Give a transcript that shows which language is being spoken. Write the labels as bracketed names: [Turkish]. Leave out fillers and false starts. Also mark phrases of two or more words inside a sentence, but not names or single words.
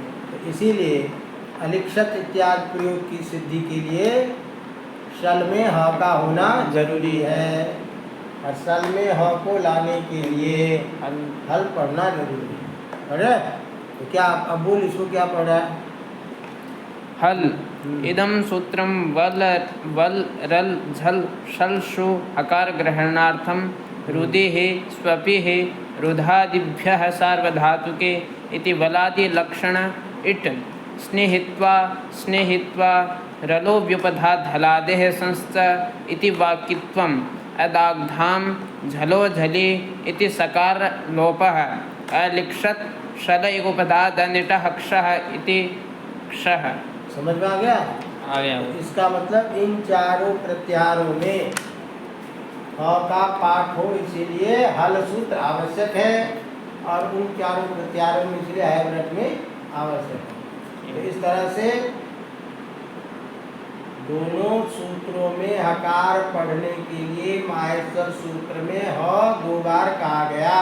[Hindi] तो इसीलिए अलिक्षत इत्यादि प्रयोग की सिद्धि के लिए सल में ह का होना जरूरी है, और सल में ह को लाने के लिए हल पढ़ना जरूरी है। अरे तो क्या अब बोल, इसको क्या पढ़ा है? [Sanskrit] हल इदम सूत्रम वल वल रल झल शल शु अकार ग्रहणार्थम रुदि स्वपि रुधादिभ्यः सार्वधातुके इति वलादि लक्षण इट स्नेहित्वा स्नेहित्वा रलो व्युपधात् हलादेः संश्च इति वाक्यत्वम् अदाग्धाम झलो झलि इति सकार लोपः अलिक्षत शल इगुपधात् अनिटः क्षः इति क्षः। [Hindi] समझ में आ गया? आ गया। इसका मतलब इन चारों प्रत्याहारों में ह का पाठ हो, इसीलिए हल सूत्र आवश्यक है, और उन चारों प्रत्याहारों में इसलिए हैवरट में आवश्यक है। तो इस तरह से दोनों सूत्रों में हकार पढ़ने के लिए माहेश्वर सूत्र में ह 2 बार कहा गया।